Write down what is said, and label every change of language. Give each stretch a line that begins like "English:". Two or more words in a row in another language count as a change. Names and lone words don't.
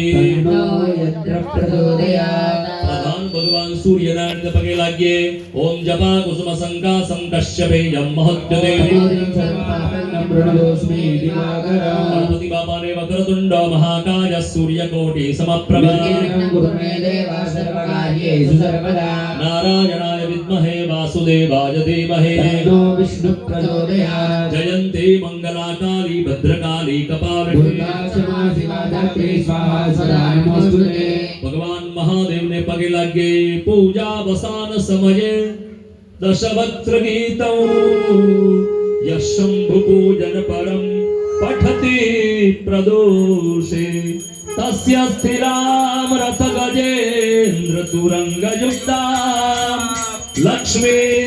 Sanskrit: તન્નો યંત્ર પ્રચોદયાત
Gujarati: પ્રધાન ભગવાન સૂર્યનારાયણને પગે લાગીએ
Sanskrit: ઓમ જપા કુસુમ સંકાસં કશ્યપેયં મહદ્યતે પ્रणतोऽस्मि दिवाकरं
Gujarati: ગણપતિ બાપાને
Sanskrit: વક્રતુંડ મહાકાય સૂર્યકોટિ સમપ્રભા गुरु मे देवा सर्वकार्येषु सर्वदा નારાયણાય વિદ્મહે વાસુદેવાય ધીમહિ तन्नो विष्णु प्रचोदयात् જયંતે મંગલાકાલી ભદ્રકાલી કપાલિની दुर्गा क्षमा शिवा धात्री स्वाहा सदा नमोस्तुते
Gujarati: ભગવાન મહાદેવને પગે લાગીએ
Sanskrit: પૂજા વસાન સમયે દશવક્ત્ર ગીતં યશંભુ પૂજન પરમ પઠતી પ્રદોષે તસ્ય સ્થિરામ રથ ગજેન્દ્ર તુરંગ યુક્તામ લક્ષ્મીં